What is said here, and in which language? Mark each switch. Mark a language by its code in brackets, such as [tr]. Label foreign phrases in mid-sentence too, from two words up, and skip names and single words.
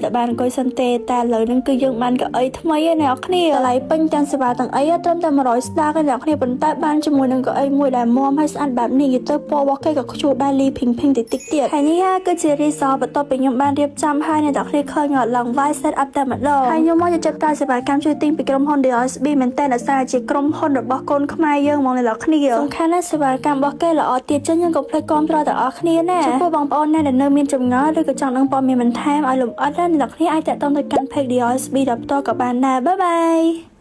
[km] តែបានអង្គុយសិនទេតែឥឡូវហ្នឹងគឺយើងបានកៅអីថ្មីឯអ្នកគ្នាតម្លៃពេញទាំងសេវាទាំងអីត្រឹមតែ100ស្តាកឯអ្នកគ្នាប៉ុន្តែបានជាមួយនឹងកៅអី មួយដែលមាំហើយស្អាតបែបនេះនិយាយទៅពណ៌របស់គេក៏ខ្ជូរដែរលីភីងភីងតិចតិចទៀតហើយនេះគឺជា result បន្ទាប់ពីខ្ញុំបានរៀបចំហើយអ្នកគ្នាឃើញអត់ឡើង [en] Wide set up [km] តែម្ដងហើយខ្ញុំមកចាត់ការសេវាកម្មជួយទិញពីក្រុមហ៊ុន DRSB មែនតើដោយសារជាក្រុមហ៊ុនរបស់កូនខ្មែរយើងហ្មងអ្នកគ្នាសំខាន់ណាស់សេវាកម្មរបស់គេល្អទៀតចឹងយើងកុំភ្លេចគាំទ្រទាំងអស់គ្នាណាចំពោះបងប្អូនណាដែលនៅមានចម្ងល់ឬក៏ចង់ដឹងព័ត៌មានបន្ថែមឲ្យលម្អិតអ្នកគ្នាអាចតាក់ទងទៅកាន់ page DRSB ដល់ផ្ទាល់ក៏បានដែរបាយបាយ